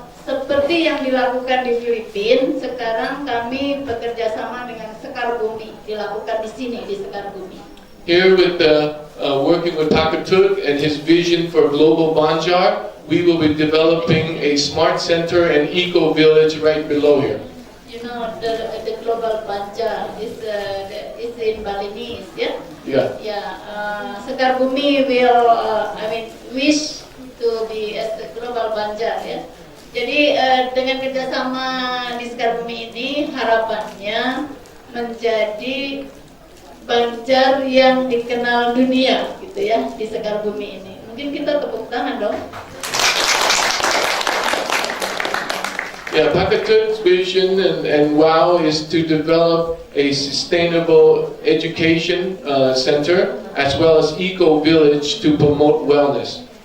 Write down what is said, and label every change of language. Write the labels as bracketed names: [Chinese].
[Indonesian] Seperti yang dilakukan di Filipina, sekarang kami bekerja sama dengan Sekar Bumi, dilakukan di sini di Sekar Bumi. [English] Here with working with Pakatut and his vision for global Banjar, we will be developing a smart center and eco village right below here. You know, the global Banjar is in Balinese, yeah? Yeah. Yeah. Sekar Bumi will, wish to be as the global Banjar, ya. [Indonesian] Jadi dengan kerjasama di Sekar Bumi ini harapannya menjadi Banjar yang dikenal dunia, gitu ya, di Sekar Bumi ini. Mungkin kita tepuk tangan dong. [English] Yeah, Pakatut's vision and WOW is to develop a sustainable education center as well as eco village to promote wellness.